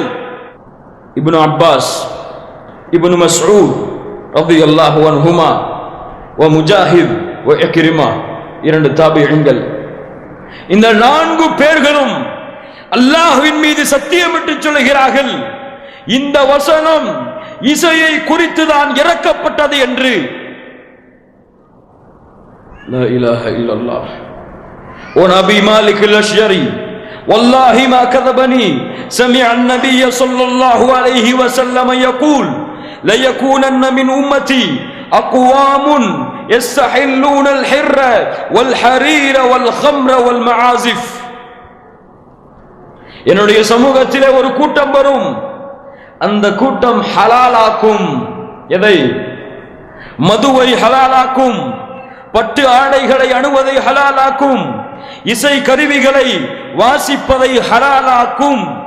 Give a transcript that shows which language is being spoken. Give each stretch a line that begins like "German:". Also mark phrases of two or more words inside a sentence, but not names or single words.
Tamil: இப்னு அப்பாஸ், இப்னு மஸ்ஊத்
Arabic: رضي الله عنهما
Tamil: வ முஜாஹித் வ இக்ரிமா, இரண்டு தாபிஈன்கள். இந்த நான்கு பேர்களும் அல்லாஹ்வின் மீது சத்தியமிட்டு சொல்கிறார்கள், இந்த வசனம் இசையை குறித்து தான் இறக்கப்பட்டது என்று.
Arabic: لا إله إلا الله. ونبي مالك الأشجري والله ما كذبني سمع النبي صلى الله عليه وسلم يقول ليكونن من أمتي أقوام يستحلون الحر والحرير والخمر والمعازف.
Tamil: என்னுடைய சமூகத்திலே ஒரு கூட்டம் வரும், அந்த கூட்டம் ஹலாலாக்கும். எதை? மதுவை ஹலாலாக்கும், பட்டு ஆடைகளை அணுவதை ஹலாலாக்கும், இசை கருவிகளை வாசிப்பதை ஹலாலாக்கும்.